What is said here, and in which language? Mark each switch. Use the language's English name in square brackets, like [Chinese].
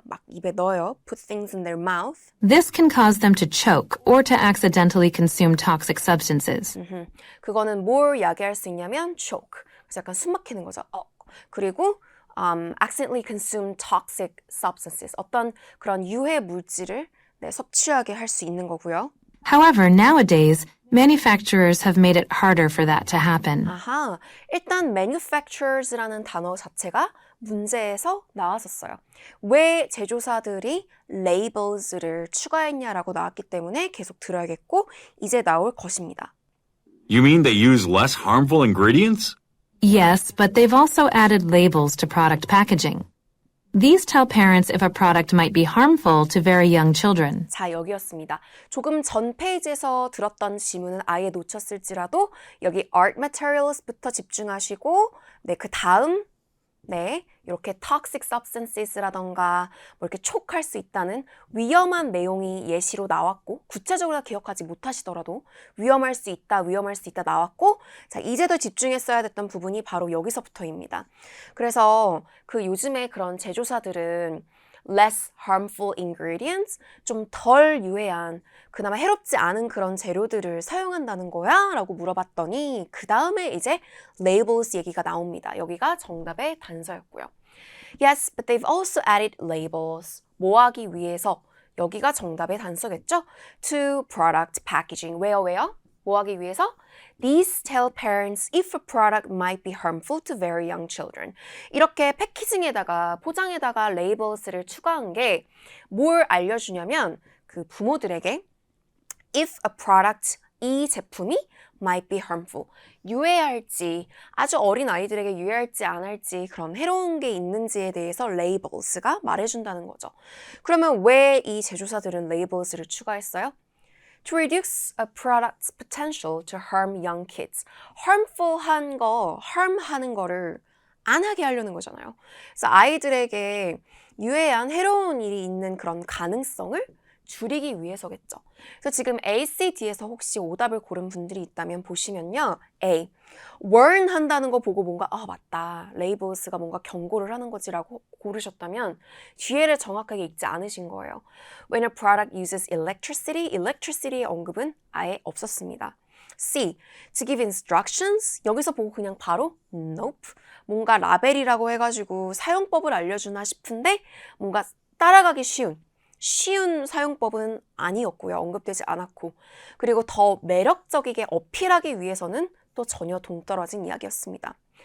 [Korean] 막 입에 넣어요. [English] Put things in their mouth. This can cause them to choke or to accidentally consume toxic substances. [Korean] 그거는 뭘 야기할 수 있냐면 choke. 그래서 약간 숨 막히는 거죠. [English] 그리고 accidentally consume toxic substances. [Korean] 어떤 그런 유해 물질을 섭취하게 할 수 있는 거고요. [English] However, nowadays, manufacturers have made it harder for that to happen. [Korean] 일단 manufacturers라는 단어 자체가 문제에서 나왔었어요. 왜 제조사들이 labels를 추가했냐라고 나왔기 때문에 계속 들어야겠고 이제 나올 것입니다. [English] You mean they use less harmful ingredients? Yes, but they've also added labels to product packaging. These tell parents if a product might be harmful to very young children. [Korean] 자, 여기였습니다. 조금 전 페이지에서 들었던 지문은 아예 놓쳤을지라도 여기 art materials부터 집중하시고 그 다음 이렇게 toxic substances라던가 뭐 이렇게 촉할 수 있다는 위험한 내용이 예시로 나왔고 구체적으로 기억하지 못하시더라도 위험할 수 있다 나왔고 자, 이제 더 집중했어야 됐던 부분이 바로 여기서부터입니다. 그래서 그 요즘에 그런 제조사들은 [English] less harmful ingredients, [Korean] 좀 덜 유해한, 그나마 해롭지 않은 그런 재료들을 사용한다는 거야? 라고 물어봤더니 그 다음에 이제 labels 얘기가 나옵니다. 여기가 정답의 단서였고요. [English] Yes, but they've also added labels. [Korean] 뭐 하기 위해서? 여기가 정답의 단서겠죠? [English] To product packaging. [Korean] 왜요? 뭐 하기 위해서? [English] These tell parents if a product might be harmful to very young children. [Korean] 이렇게 패키징에다가 포장에다가 레이블스를 추가한 게 뭘 알려주냐면 그 부모들에게 [English] if a product, [Korean] 이 제품이 [English] might be harmful, [Korean] 유해할지, 아주 어린 아이들에게 유해할지 안 할지 그런 해로운 게 있는지에 대해서 labels가 말해준다는 거죠. 그러면 왜 이 제조사들은 labels를 추가했어요? [English] To reduce a product's potential to harm young kids. [Korean] harmful한 거, harm하는 거를 안 하게 하려는 거잖아요. 그래서 아이들에게 유해한 해로운 일이 있는 그런 가능성을 줄이기 위해서겠죠. 그래서 지금 A, C, D에서 혹시 오답을 고른 분들이 있다면 보시면요. A. warn 한다는 거 보고 뭔가 맞다. 레이블스가 뭔가 경고를 하는 거지라고 고르셨다면 뒤에를 정확하게 읽지 않으신 거예요. [English] When a product uses electricity, [Korean] electricity의 언급은 아예 없었습니다. [English] C. To give instructions. [Korean] 여기서 보고 그냥 바로 nope. 뭔가 라벨이라고 해가지고 사용법을 알려주나 싶은데 뭔가 따라가기 쉬운 사용법은 아니었고요. 언급되지 않았고. 그리고 더 매력적이게 어필하기 위해서는 또 전혀 동떨어진 이야기였습니다.